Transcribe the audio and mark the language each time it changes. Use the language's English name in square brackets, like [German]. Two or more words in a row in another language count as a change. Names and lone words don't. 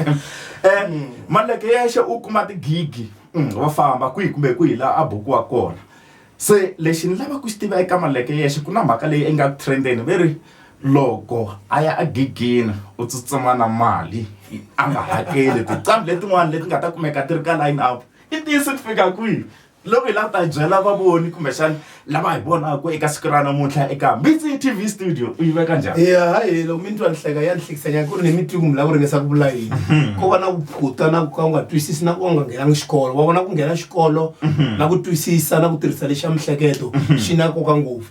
[Tsonga] Maluleke yexe u kuma tigigi va famba kwihi kumbe kwihi laha a bukiwa kona. Se lexi ni lava ku xi tiva eka Maluleke yexe ku na mhaka leyi i nga trendeni veri loko a ya a gigini u tsutsuma na mali a nga hakeli tinqambi letin'wana leti nga ta kumeka ti ri ka [English] line up, [Tsonga] i tiyise ku fika kwihi? Loko hi lava ta byela vavoni kumbexana lava hi vonaka eka siku ra namuntlha eka Mbitsi TV studio u yi veka njhani? Hayi loko mi ni twa ni hleka ya ni hlekisanya ku ri ni mi twi ku mi lava ku ringesa ku vula yini. Ko va na ku phuta na ku ka u nga twisisi na ku u nga nghenangi xikolo. Wa vona ku nghena xikolo na ku twisisa na ku tirhisa lexi xa mihleketo xi na nkoka ngopfu.